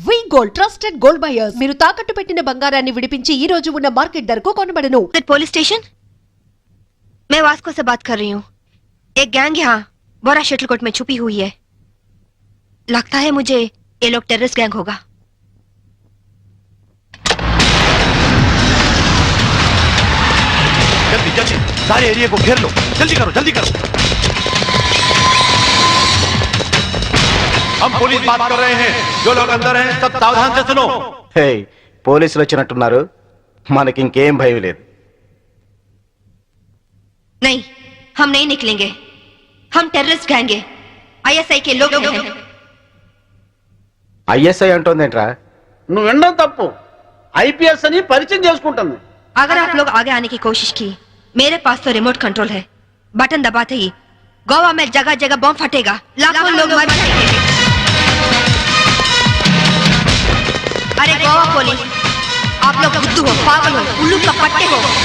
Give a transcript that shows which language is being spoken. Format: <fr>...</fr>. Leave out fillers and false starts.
<te>వి gold trusted gold buyers మీరు తాకట్టు పెట్టిన బంగారాన్ని విడిపించి ఈ రోజు ఉన్న మార్కెట్ ధరకు కొనబడను।</te> <hi>पुलिस स्टेशन, मैं वास्को से बात कर रही हूँ। एक गैंग यहाँ बोरा शटलकोट में छुपी हुई है। लगता है मुझे ये लोग टेररिस्ट गैंग होगा। जल्दी जल्दी सारे एरिया को घेर लो, जल्दी करो जल्दी करो। हम पुलिस बात कर रहे हैं, जो लोग अंदर हैं सब सावधान से सुनो।</hi> <te>హే పోలీసులు వచ్చినట్టున్నారు, మనకి ఇంకేం భయం లేదు।</te> <hi>नहीं, हम नहीं निकलेंगे। हम टेररिस्ट गैंग हैं, ISI के लोग हैं।</hi> <te>ఐఎస్ఐ అంటోందేంట్రా? నువ్వు వినడం తప్పు। IPS అని పరిచయం చేసుకుంటుంది।</te> <hi>अगर आप लोग आगे आने की कोशिश की, मेरे पास तो रिमोट कंट्रोल है। बटन दबाते ही गोवा में जगह जगह बम फटेगा, लाखों लोग मर जाएंगे। अरे गोवा पुलिस, आप लोग बुद्धू हो, पागल हो, उल्लू का पट्टे हो।</hi>